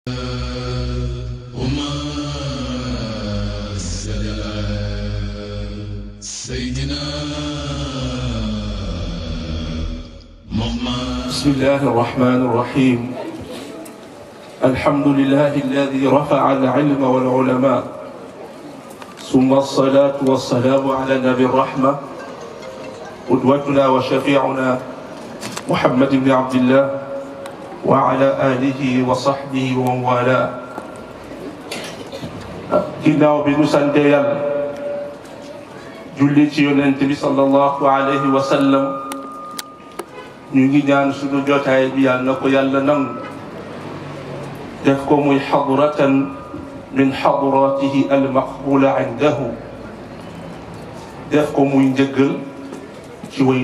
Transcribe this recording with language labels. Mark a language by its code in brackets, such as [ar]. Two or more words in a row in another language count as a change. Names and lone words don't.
[ar] بسم الله الرحمن الرحيم الحمد لله الذي رفع العلم والعلماء ثم الصلاة والسلام على نبي الرحمة قدوتنا وشفيعنا محمد بن عبد الله وعلى آله وصحبه ومن والاه [wo] ginnaaw bi nu sante Yàlla julli ci Yonent bi [ar] صلى الله عليه وسلم [wo] ñu ngi ñaan suñu jotaay bi yàlla na ko yàlla nangu def ko muy [ar] حضرة من حضراته المقبولة عنده [wo] def ko muy njëggal ci way